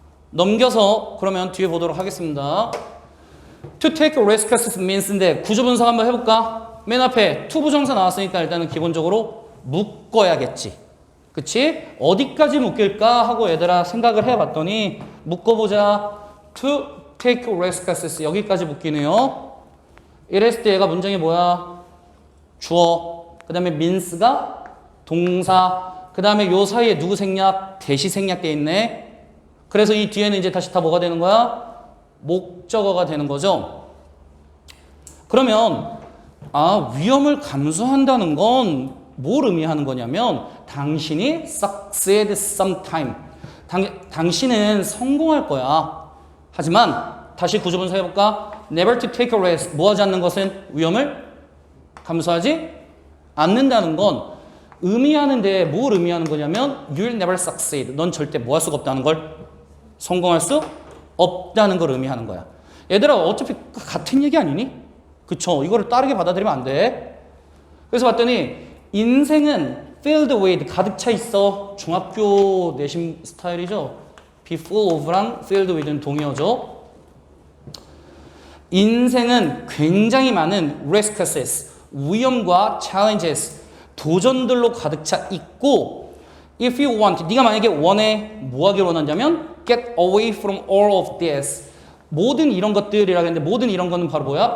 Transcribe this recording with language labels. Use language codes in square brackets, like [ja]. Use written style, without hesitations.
[ko] 넘겨서 그러면 뒤에 보도록 하겠습니다. [en] To take risks means [ko] 인데 구조 분석 한번 해볼까? 맨 앞에 to 부정사 나왔으니까 일단은 기본적으로 묶어야겠지. 그치? 어디까지 묶일까 하고 얘들아 생각을 해봤더니 묶어보자. [en] To take risks [ko] 여기까지 묶이네요. 이랬을 때 얘가 문장이 뭐야? 주어. 그 다음에 means가 동사. 그 다음에 요 사이에 누구 생략? 대시 생략돼 있네. 그래서 이 뒤에는 이제 다시 다 뭐가 되는 거야? 목적어가 되는 거죠. 그러면 위험을 감수한다는 건 뭘 의미하는 거냐면 당신이 [en] succeed sometime. [ko] 당신은 성공할 거야. 하지만 다시 구조 분석해볼까? [en] Never to take a risk. [ko] 뭐 하지 않는 것은 위험을 감수하지 않는다는 건 의미하는데 뭘 의미하는 거냐면 [en] You'll never succeed. [ko] 넌 절대 뭐 할 수가 없다는 걸 성공할 수 없다는 걸 의미하는 거야. 얘들아 어차피 같은 얘기 아니니? 그쵸? 이거를 다르게 받아들이면 안 돼. 그래서 봤더니 인생은 [en] filled with [ko] 가득 차 있어. 중학교 내신 스타일이죠. [en] be full of [ko] 랑 filled with는 동의어죠. 인생은 굉장히 많은 risks, 위험과 challenges, 도전들로 가득 차 있고 [en] if you want, [ko] 네가 만약에 원해 뭐 하길 원한다면 [en] get away from all of this. [ko] 모든 이런 것들이라고 했는데 모든 이런 거는 바로 뭐야?